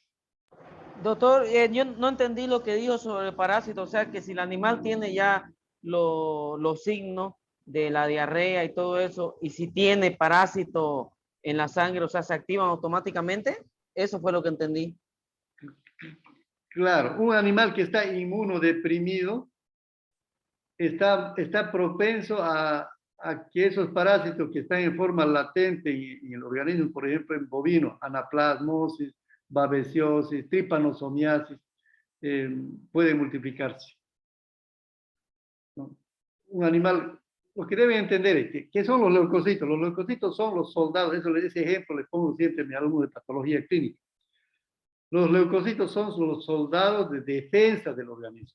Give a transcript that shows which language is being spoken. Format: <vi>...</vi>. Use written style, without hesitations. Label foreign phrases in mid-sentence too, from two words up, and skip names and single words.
<es>Doctor, yo no entendí lo que dijo sobre el parásito, o sea que si el animal tiene ya los signos de la diarrea y todo eso, y si tiene parásito en la sangre, o sea, se activan automáticamente, eso fue lo que entendí. Claro, un animal que está inmunodeprimido está propenso a que esos parásitos que están en forma latente en el organismo, por ejemplo, en bovino, anaplasmosis, babesiosis, tripanosomiasis, pueden multiplicarse, ¿no? Un animal, lo que deben entender es ¿qué son los leucocitos? Los leucocitos son los soldados, ese ejemplo le pongo siempre a mi alumno de patología clínica. Los leucocitos son los soldados de defensa del organismo.</es>